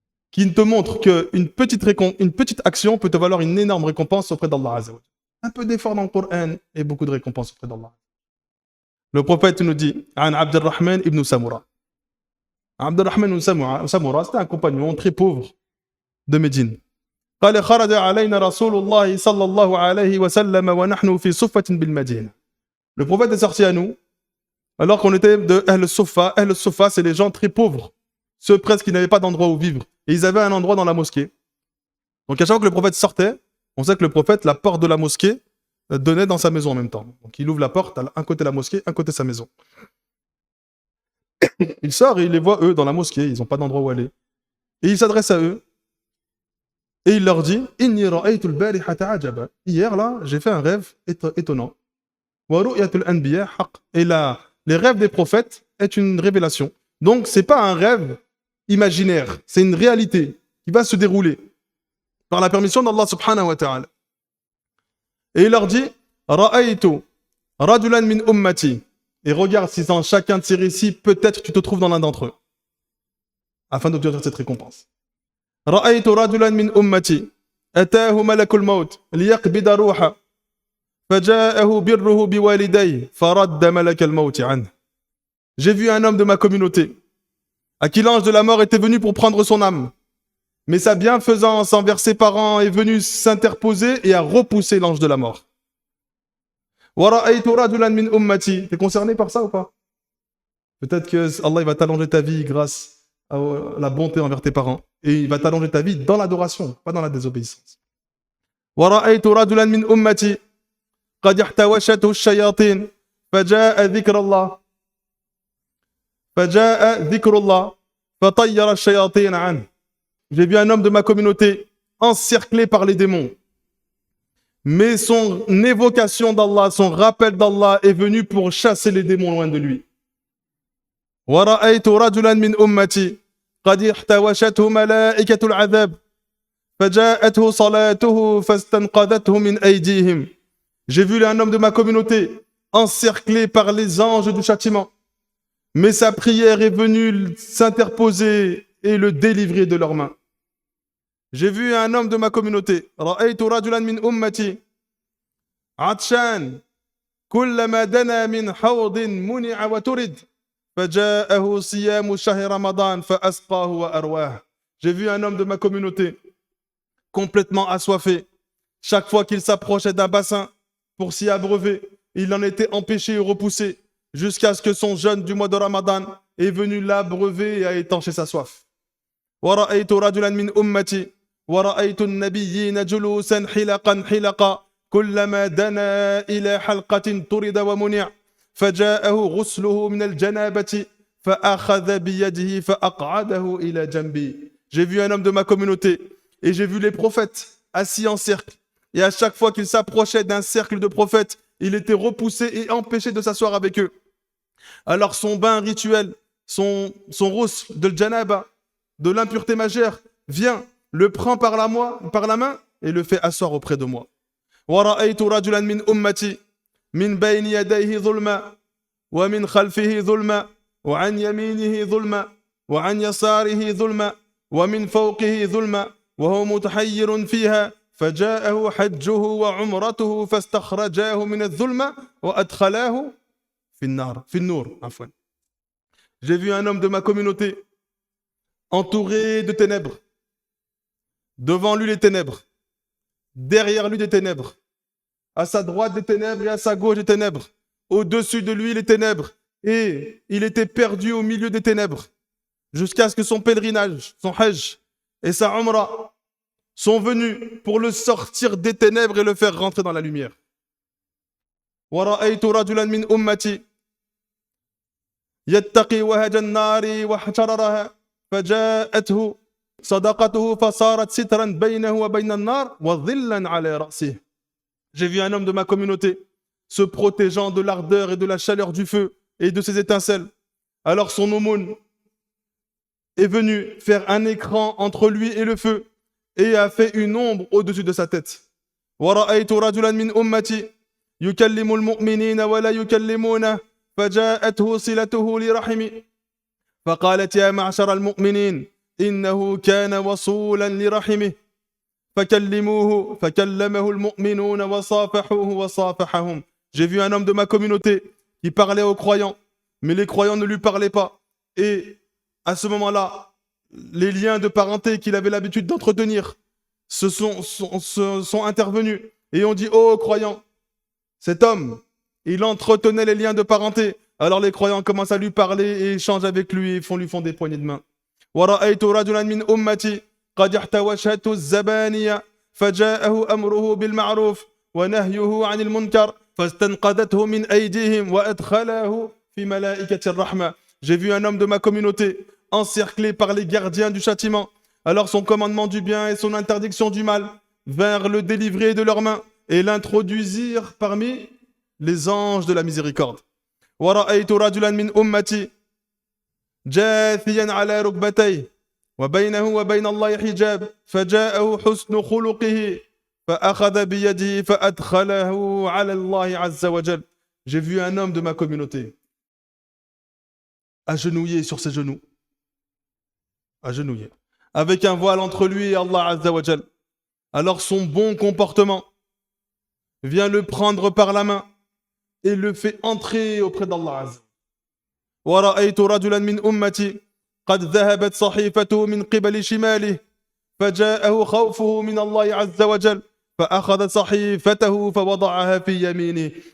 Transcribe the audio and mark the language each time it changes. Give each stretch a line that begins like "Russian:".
French: Qui te montre qu'une petite action peut te valoir une énorme récompense auprès d'Allah Azza wa Jalla. Un peu d'effort dans le Coran et beaucoup de récompenses auprès d'Allah. Le prophète nous dit, An Abdurrahman ibn Samura. Abdurrahman ibn Samura, c'était un compagnon très pauvre de Médine.
Arabic: قال خرج علينا رسول الله صلى الله عليه وسلم ونحن في صفة بالمدينة.
French: Le prophète est sorti à nous alors qu'on était de Ahl al-Suffa. Ahl al-Suffa, c'est les gens très pauvres, ceux presque qui n'avaient pas d'endroit où vivre. Et ils avaient un endroit dans la mosquée. Donc à chaque fois que le prophète sortait, on sait que le prophète, la porte de la mosquée donnait dans sa maison en même temps. Donc il ouvre la porte, à un côté la mosquée, un côté sa maison. Il sort et il les voit eux dans la mosquée, ils n'ont pas d'endroit où aller. Et il s'adresse à eux. Et il leur dit,
Arabic: Inni ra'aytu al-barihata ajaba.
French: Hier, là, j'ai fait un rêve étonnant.
Arabic: Wa ru'yatul anbiya haqq.
French: Et là, les rêves des prophètes est une révélation. Donc, c'est pas un rêve imaginaire, c'est une réalité qui va se dérouler par la permission d'Allah subhanahu wa ta'ala. Et il leur dit,
Arabic: Ra'aytu rajulan min ummati.
French: Et regarde si dans chacun de ces récits, peut-être tu te trouves dans l'un d'entre eux, afin d'obtenir cette récompense.
Arabic: رأيت رجلا من أمتي أتاه ملك الموت ليقبض روحه فجاءه بره بوالديه فرد ملك الموت عنه.
French: J'ai vu un homme de ma communauté à qui l'ange de la mort était venu pour prendre son âme, mais sa bienfaisance envers ses parents est venue s'interposer et a repoussé l'ange de la mort.
Arabic: ورأيت رجلا من أمتي.
French: T'es concerné par ça ou pas? Peut-être que Allah il va t'allonger ta vie grâce à la bonté envers tes parents. Et il va t'allonger ta vie dans l'adoration, pas dans la désobéissance.
Arabic: ورأيت رجلا من أمتي قد احتوشته الشياطين فجاء ذكر الله فطير الشياطين عنه.
French: J'ai vu un homme de ma communauté encerclé par les démons. Mais son évocation d'Allah, son rappel d'Allah est venu pour chasser les démons loin de lui.
Arabic: ورأيت رجلا من أمتي قد احتوشته ملائكة العذاب فجاءته صلاته فاستنقذته من أيديهم.
French: J'ai vu un homme de ma communauté encerclé par les anges du châtiment, mais sa prière est venue s'interposer et le délivrer de leurs mains. J'ai vu un homme de ma communauté,
Arabic: رأيت رجلا من أمتي عطشان كلما دنا من حوض منع وترد فجاءه صيام شهر رمضان فأسقاه وأرواه.
French: J'ai vu un homme de ma communauté complètement assoiffé. Chaque fois qu'il s'approchait d'un bassin pour s'y abreuver, il en était empêché et repoussé jusqu'à ce que son jeûne du mois de Ramadan est venu l'abreuver et a étanché sa soif.
Arabic: ورأيت رجلا من أمتي ورأيت النبيين جلوسا حلقا كلما دنا إلى حلقة طرد ومنع فجاءه غسله من الجنابة فأخذ بيده فأقعده إلى جنبي.
French: J'ai vu un homme de ma communauté et j'ai vu les prophètes assis en cercle. Et à chaque fois qu'il s'approchait d'un cercle de prophètes, il était repoussé et empêché de s'asseoir avec eux. Alors son bain rituel, son rousse de janaba, de l'impureté majeure, vient, le prend par la main et le fait asseoir auprès de moi.
Arabic: ورأيت رجلا من أمتي من بين يديه ظلما ومن خلفه ظلما وعن يمينه ظلما وعن يساره ظلما ومن فوقه ظلما وهو متحير فيها فجاءه حجه وعمرته فاستخرجاه من الظلمة وأدخلاه في النور عفوا.
French: J'ai vu un homme de ma communauté entouré de ténèbres. Devant lui les ténèbres. Derrière lui des ténèbres. À sa droite des ténèbres et à sa gauche des ténèbres. au-dessus de lui les ténèbres, et il était perdu au milieu des ténèbres, jusqu'à ce que son pèlerinage, son hajj et sa umrah sont venus pour le sortir des ténèbres et le faire rentrer dans la lumière.
Arabic: ورأيت رجلا من أمتي يتقي وهج النار واحتررها فجاءته صدقته فصارت سترا بينه وبين النار وظلا على رأسه.
French: J'ai vu un homme de ma communauté se protégeant de l'ardeur et de la chaleur du feu et de ses étincelles. Alors son aumône est venu faire un écran entre lui et le feu et a fait une ombre au-dessus de sa tête.
Arabic: ورأيت رجلا من أمتي يكلم المؤمنين ولا يكلمونه فجاءته صلته لرحمه فقالت يا معشر المؤمنين إنه كان وصولا لرحمه فكلموه فكلمه المؤمنون وصافحوه وصافحهم.
French: J'ai vu un homme de ma communauté qui parlait aux croyants, mais les croyants ne lui parlaient pas. Et à ce moment-là, les liens de parenté qu'il avait l'habitude d'entretenir sont intervenus et ont dit « Oh croyants, cet homme, il entretenait les liens de parenté. » Alors les croyants commencent à lui parler et échangent avec lui et lui font des poignées de main.
Arabic: ورأيت رجلا من أمتي قد احتوشته الزبانية فجاءه أمره بالمعروف ونهيه عن المنكر فاستنقذته من أيديهم وأدخله في ملائكة الرحمة.
French: J'ai vu un homme de ma communauté encerclé par les gardiens du châtiment. Alors son commandement du bien et son interdiction du mal vinrent le délivrer de leurs mains et l'introduisirent parmi les anges de la miséricorde.
Arabic: ورأيت رجلا من أمتي جاثيا على ركبتيه وبينه وبين الله حجاب فجاءه حسن خلقه فأخذ بيده فأدخله على الله عز وجل.
French: J'ai vu un homme de ma communauté agenouillé sur ses genoux, agenouillé, avec un voile entre lui et Allah Azza wa Jal. Alors son bon comportement vient le prendre par la main et le fait entrer auprès d'Allah Azza.
Arabic: ورأيت رجلا من أمتي قد ذهبت صحيفته من قبل شماله فجاءه خوفه من الله عز وجل فأخذ صحيفته فوضعها في يمينه.